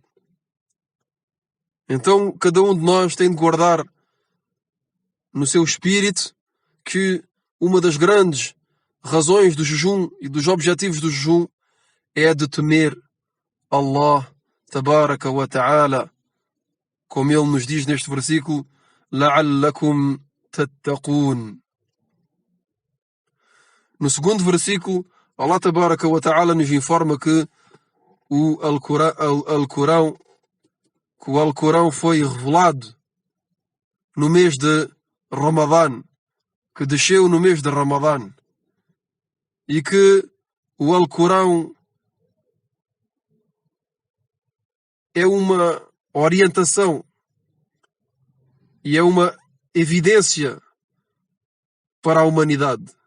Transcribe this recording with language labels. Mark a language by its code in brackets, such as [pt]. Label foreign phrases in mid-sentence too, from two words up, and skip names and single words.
[pt] Então cada um de nós tem de guardar no seu espírito que uma das grandes razões do jejum e dos objetivos do jejum é de temer Allah [ar] تبارك وتعالى, [pt] como ele nos diz neste versículo, [ar] لَعَلَّكُمْ تَتَّقُونَ. [pt] No segundo versículo, Allah [ar] تبارك وتعالى [pt] nos informa que o Alcorão foi revelado no mês de Ramadã, que desceu no mês de Ramadã, e que o Alcorão é uma orientação e é uma evidência para a humanidade.